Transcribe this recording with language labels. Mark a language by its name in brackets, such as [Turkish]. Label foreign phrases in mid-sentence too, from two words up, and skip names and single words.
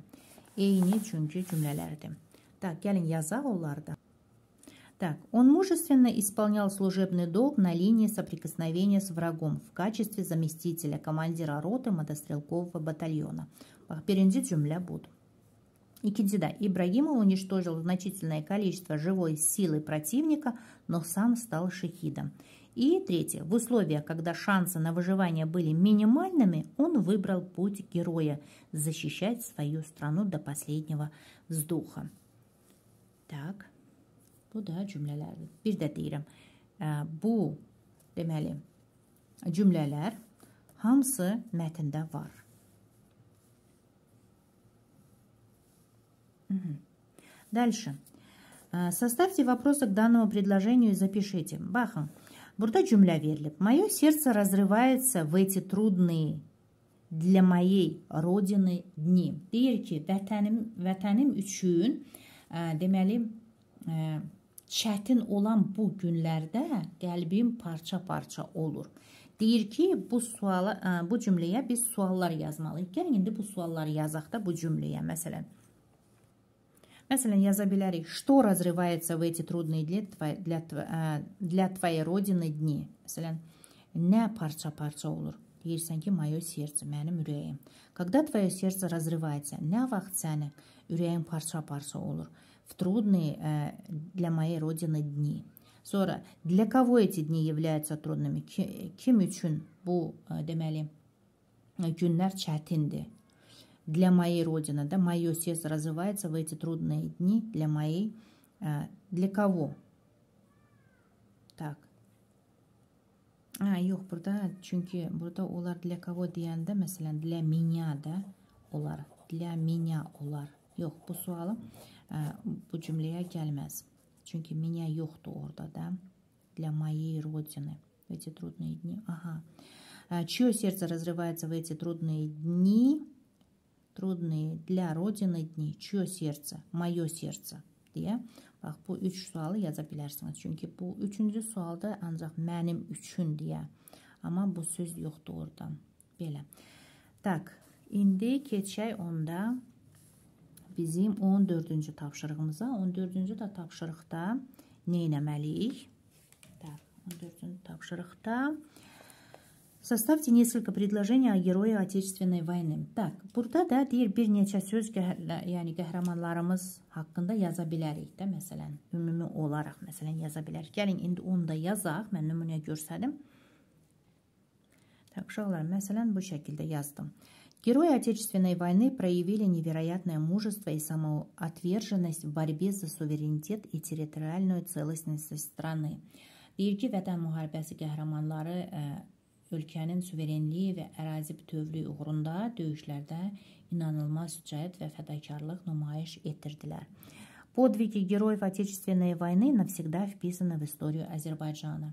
[Azerbaijani] Eyni çünki cümlələrdir. Gəlin, yazaq onları da. [Russian] Он мужественно исполнял служебный долг на линии соприкосновения с врагом в качестве заместителя командира роты мотострелкового батальона. [Azerbaijani] Birinci cümlə budur. İkincidə, [Russian] Ибрагимов уничтожил значительное количество живой силы противника, но сам стал шахидом. И третье, в условиях, когда шансы на выживание были минимальными, он выбрал путь героя – защищать свою страну до последнего вздоха. Так. [Azerbaijani] Bu da cümlələrdir. Bir də deyirəm, bu deməli cümlələr hamısı mətndə var. [Russian] Дальше. Составьте вопросы к данному предложению и запишите. [Azerbaijani] Baxın, burada cümlə verilib. [Russian] Мое сердце разрывается в эти трудные для моей родины дни. [Azerbaijani] Deyir ki, vətənim üçün deməli çətin olan bu günlərdə qəlbim parça-parça olur. Deyir ki, bu cümləyə biz suallar yazmalıyıq. Gəlin, indi bu sualları yazaq da bu cümləyə. Məsələn, yaza bilərik. [Russian] Что разрывается в эти трудные для твоей родины dni? [Azerbaijani] Məsələn, nə parça-parça olur? Deyirsən ki, [Russian] мое сердце, [Azerbaijani] mənim ürəyim. [Russian] Когда твое сердце разрывается? [Azerbaijani] Nə vaxt sənin ürəyin parça-parça olur? [Russian] В трудные для моей родины dni. Sonra, для кого эти dni являются трудными? [Azerbaijani] Kim üçün bu, deməli, günlər çətindir? [Russian] Для моей родины, да, мое сердце развивается в эти трудные dni. Для моей, для кого? Так. [Azerbaijani] Yox, burada, çünki burada onlar [Russian] для кого [Azerbaijani] deyəndə, məsələn, [Russian] для меня [Azerbaijani] da olar. [Russian] Для меня olar. [Azerbaijani] Yox, bu sualı bu cümləyə gəlməz. Çünki меня yoxdur orada da. [Russian] Для моей родины. В эти трудные дни. Ага. Чье сердце разрывается в эти трудные дни? Трудные для родины dni. Чье сердце? Мое сердце. [Azerbaijani] Deyə. Bax, bu 3 sualı yaza bilərsiniz. Çünki bu 3-cü sualda ancaq mənim üçün deyə. Amma bu söz yoxdur orada. Belə. Tak, indi keçək onda bizim 14-cü tapşırığımıza. 14-cü də tapşırıqda nə etməliyik? 14-cü tapşırıqda [Russian] Составьте несколько предложений о герое Отечественной войны. Так, [Azerbaijani] burada da deyir bir neçə söz, yəni qəhrəmanlarımız haqqında yaza bilərik də, məsələn, ümumi olaraq məsələn yaza bilərik. Gəlin indi onu da yazaq, mən nümunə görsədim. Так, uşaqlar, məsələn bu şəkildə yazdım. [Russian] Герои Отечественной войны проявили невероятное мужество и самоотверженность в борьбе за суверенитет и территориальную целостность страны. [Azerbaijani] Deyir ki, Vətən müharibəsi qəhrəmanları ölkənin suverenliyi və ərazi bütövlüyü uğrunda döyüşlərdə inanılmaz şücaət və fədakarlıq nümayiş etdirdilər. [Russian] Подвиги героев Отечественной войны навсегда вписаны в историю Azərbaycana.